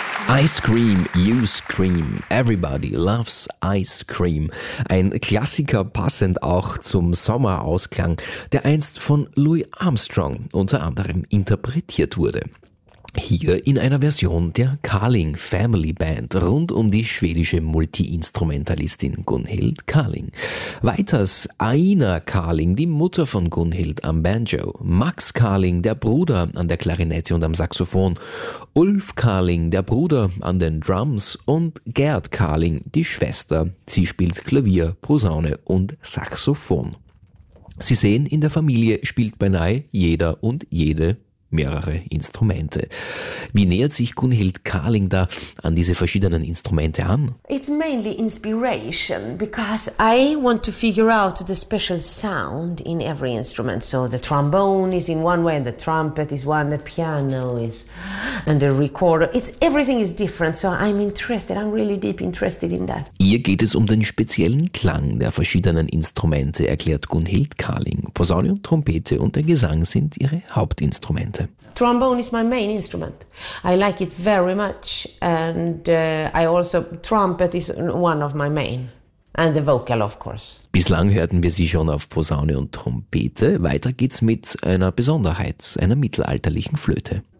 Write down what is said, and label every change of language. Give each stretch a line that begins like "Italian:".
English: Ice cream, you scream, everybody loves ice cream.
German: Ein Klassiker passend auch zum Sommerausklang, der einst von Louis Armstrong unter anderem interpretiert wurde. Hier in einer Version der Carling Family Band rund um die schwedische Multiinstrumentalistin Gunhild Carling. Weiters Aina Carling, die Mutter von Gunhild am Banjo. Max Carling, der Bruder an der Klarinette und am Saxophon. Ulf Carling, der Bruder an den Drums. Und Gerd Carling, die Schwester. Sie spielt Klavier, Posaune und Saxophon. Sie sehen, in der Familie spielt beinahe jeder und jede mehrere Instrumente. Wie nähert sich Gunhild Carling da an diese verschiedenen Instrumente an?
English: It's mainly inspiration, because I want to figure out the special sound in every instrument. So the trombone is in one way, and the trumpet is one, the piano is, and the recorder. It's everything is different, so I'm interested, I'm really deep interested in that.
German: Hier geht es um den speziellen Klang der verschiedenen Instrumente, erklärt Gunhild Carling. Posaune und Trompete und der Gesang sind ihre Hauptinstrumente.
English: Trombone is my main instrument. I like it very much, and I also trumpet is one of my main, and the vocal of course.
German: Bislang hörten wir sie schon auf Posaune und Trompete. Weiter geht's mit einer Besonderheit, einer mittelalterlichen Flöte.